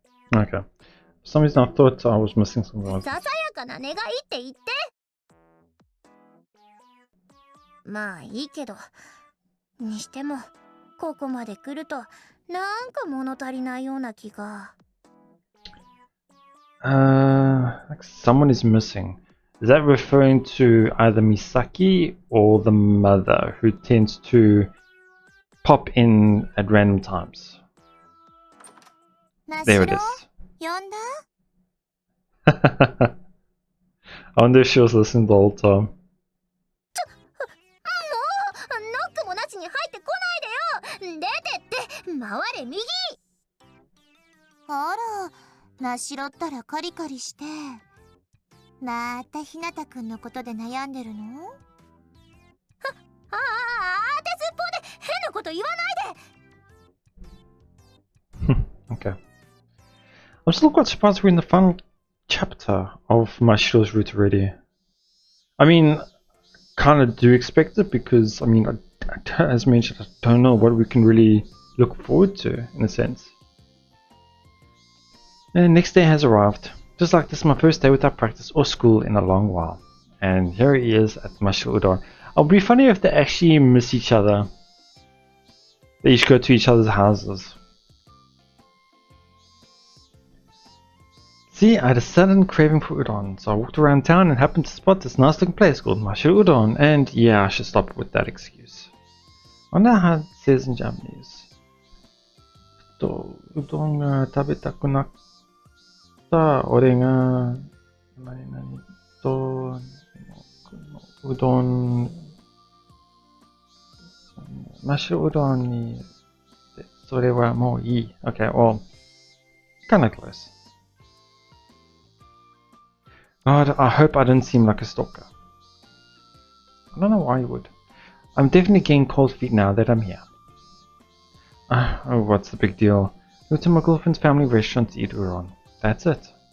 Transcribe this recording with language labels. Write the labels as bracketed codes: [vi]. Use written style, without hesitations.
[en] Okay. For some reason I thought I was missing something. [ja] ささやかな願いって言って。まあいいけど、にしてもここまで来るとなんか物足りないような気が。 [en] Like someone is missing. Is that referring to either Misaki or the mother, who tends to pop in at random times? There it is. [ja] 呼んだ？ [en] I wonder if she was listening the whole time. [ja] もうノックもなしに入ってこないでよ。出てって回れ右。あら、真っ白ったらカリカリして。またひなたくんのことで悩んでるの？当てずっぽうで変なこと言わないで。 [en] Okay. I'm still quite surprised we're in the final chapter of Mashiro's route already. I mean, kind of do expect it because, I mean, as mentioned, I don't know what we can really look forward to, in a sense. And the next day has arrived. Just like this is my first day without practice or school in a long while. And here he is at Mashiro Udon. It'll be funny if they actually miss each other. They each go to each other's houses. See, I had a sudden craving for udon, so I walked around town and happened to spot this nice looking place called Mashiro Udon, and yeah, I should stop with that excuse. I wonder how it says in Japanese. [ja] うどんが食べたくなった俺が何々とうどん真っ白うどんにそれはもういい。 [en] Okay, well, kind of close. God, I hope I didn't seem like a stalker. I don't know why you would. I'm definitely getting cold feet now that I'm here. Oh, what's the big deal? Go to my girlfriend's family restaurant to eat udon. That's it.